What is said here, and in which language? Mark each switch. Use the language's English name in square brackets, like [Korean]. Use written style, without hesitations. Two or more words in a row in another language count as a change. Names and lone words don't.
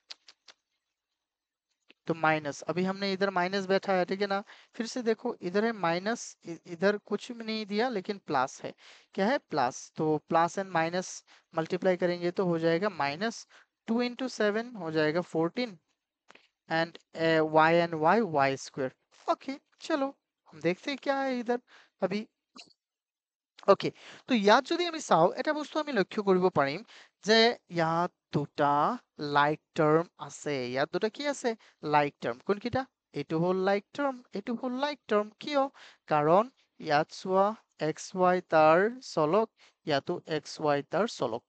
[Hindi] तो माइनस अभी हमने इधर माइनस बैठा है ठीक है ना फिर से देखो इधर है माइनस इधर कुछ भी नहीं दिया लेकिन प्लस है क्या है प्लस तो [English] plus and minus [Hindi] मल्टीप्लाई करेंगे तो हो जाएगा माइनस 2 इंटू 7 हो जाएगा 14 [English] and y square okay [Hindi] चलो हम देखते हैं क्या है इधर अभी [Assamese] ওকে তো ইয়াত যদি আমি চাওঁ এটা বস্তু আমি লক্ষ্য কৰিব পাৰিম যে ইয়াত দুটা লাইক টাৰ্ম আছে ইয়াত দুটা কি আছে লাইক টাৰ্ম কোনকেইটা এইটো হ'ল লাইক টাৰ্ম, এইটো হ'ল লাইক টাৰ্ম। কিয়? কাৰণ ইয়াত চোৱা XY তাৰ চলক, ইয়াতো XY তাৰ চলক।